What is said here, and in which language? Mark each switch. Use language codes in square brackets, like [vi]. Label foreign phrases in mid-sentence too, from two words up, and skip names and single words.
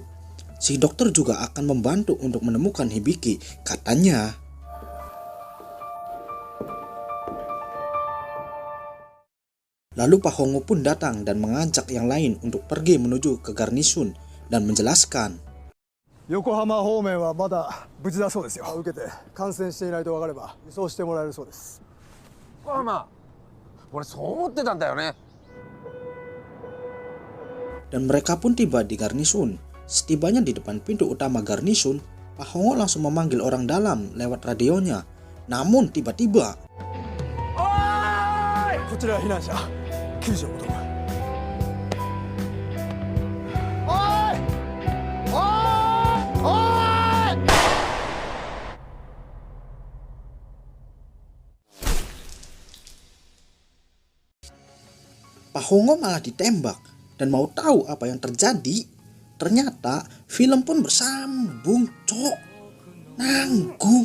[id] Si dokter juga akan membantu untuk menemukan Hibiki, katanya. Lalu Pak Hongo pun datang dan mengajak yang lain untuk pergi menuju ke garnisun dan menjelaskan. [ja] 横浜方面はまだ無事だそうですよ。受けて感染していないと分かれば輸送してもらえるそうです。横浜、俺そう思ってたんだよね。 [id] Dan mereka pun tiba di garnisun. Setibanya di depan pintu utama garnisun, Pak Hongo langsung memanggil orang dalam lewat radionya. Namun tiba-tiba, [ja] こちら避難者救助を求む。おいおいおい。 [id] Pak Hongo malah ditembak. Dan mau tahu apa yang terjadi? Ternyata film pun bersambung, cok. Nanggung.